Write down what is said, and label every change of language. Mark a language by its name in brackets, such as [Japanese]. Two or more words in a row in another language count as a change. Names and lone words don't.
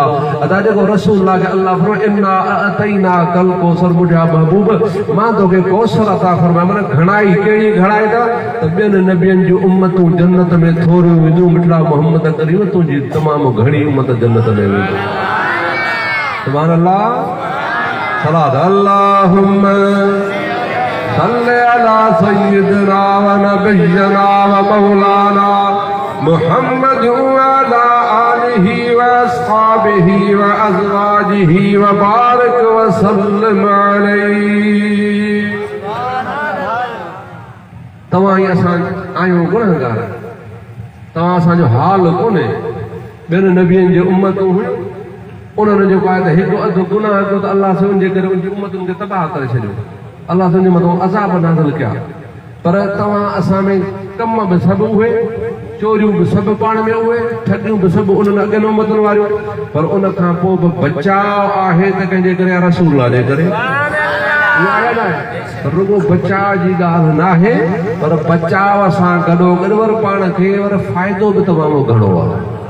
[Sindhi] अदा जेको रसूल खे अल्लाह फरमाए [Arabic] إنا أعطيناك الكوثر [Sindhi] मुंहिंजा महबूब मां तोखे कौसर अता फरमायो माना घणाई कहिड़ी घणाई त ॿियनि नबियनि जूं उम्मतूं जन्नत में थोरियूं वेंदियूं मिठड़ा मोहम्मद करीम तुंहिंजी तमामु घणी उम्मत जन्नत में वेंदी। [Arabic] سبحان الله صلاة اللهم صل على سيدنا ونبينا ومولانا محمد وعلى آله وأصحابه وأزواجه وبارك وسلم عليه. [Sindhi] तव्हां असां आहियूं गुनहगार तव्हां असांजो हाल कोन्हे ॿियनि नबियनि जी उम्मतूं हुयूं उन्हनि जेको आहे त हिकु अधु गुनाह कयो त अल्लाह से उनजे करे उनजी उम्मतुनि खे तबाह करे छॾियो। अल्लाह तुंहिंजे मथां अज़ाब नाज़िल कया। पर तव्हां असां में कम बि सभु उहे चोरियूं बि सभु पाण में उहे ठगियूं बि सभु उन्हनि अॻियनि उम्मतुनि वारियूं पर उन खां पोइ बि बचाव आहे त कंहिंजे करे रसूल जे करे रुगो बचाव जी ॻाल्हि न आहे पर बचाव सां गॾोगॾु वर पाण खे वर फ़ाइदो बि तमामु घणो आहे।